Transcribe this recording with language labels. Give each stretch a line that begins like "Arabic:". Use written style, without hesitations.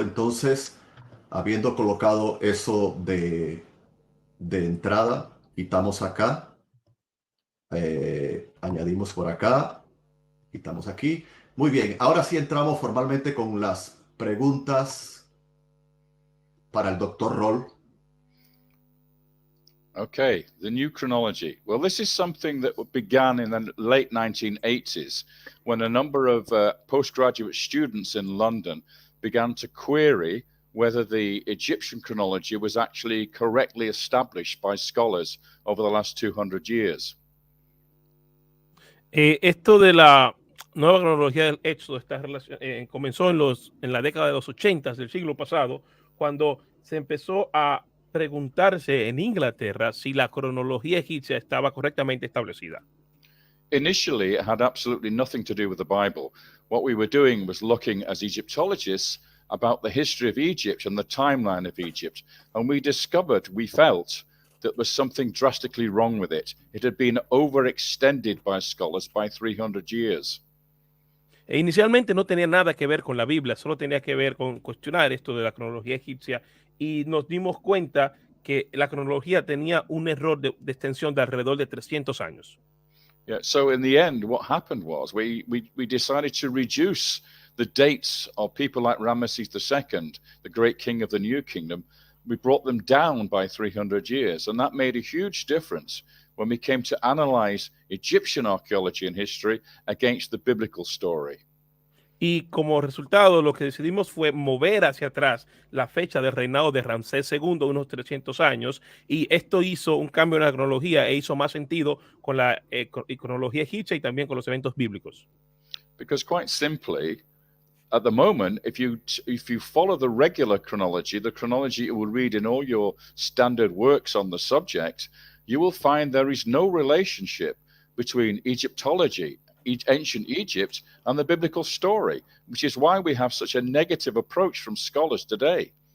Spanish: Entonces, habiendo colocado eso de entrada, quitamos acá, añadimos por acá, quitamos aquí. Muy bien, ahora sí entramos formalmente con las preguntas para el doctor Roll.
English: Okay, the new chronology. Well, this is something that began in the late 1980s when a number of postgraduate students in London began to query whether the Egyptian chronology was actually correctly established by scholars over the last 200 years.
Spanish: Esto de la nueva cronología del Éxodo comenzó en la década de los 80 del siglo pasado, cuando se empezó a preguntarse en Inglaterra si la cronología egipcia estaba correctamente establecida.
English: Initially, it had absolutely nothing to do with the Bible. What we were doing was looking as Egyptologists about the history of Egypt and the timeline of Egypt. And we felt that there was something drastically wrong with it. It had been overextended by scholars by 300 years.
Spanish: Inicialmente no tenía nada que ver con la Biblia, solo tenía que ver con cuestionar esto de la cronología egipcia, y nos dimos cuenta que la cronología tenía un error de extensión de alrededor de 300 años.
English: Yeah, so in the end, what happened was we decided to reduce the dates of people like Ramesses II, the great king of the New Kingdom. We brought them down by 300 years, and that made a huge difference when we came to analyze Egyptian archaeology and history against the biblical story.
Spanish: Y como resultado, lo que decidimos fue mover hacia atrás la fecha del reinado de Ramsés II, unos 300 años, y esto hizo un cambio en la cronología e hizo más sentido con la cronología egipcia y también con los eventos bíblicos.
English: Because quite simply, at the moment, if you follow the regular chronology, the chronology you will read in all your standard works on the subject, you will find there is no relationship between Egyptology, ancient Egypt, and the biblical story, which is why we have such a negative approach from scholars today.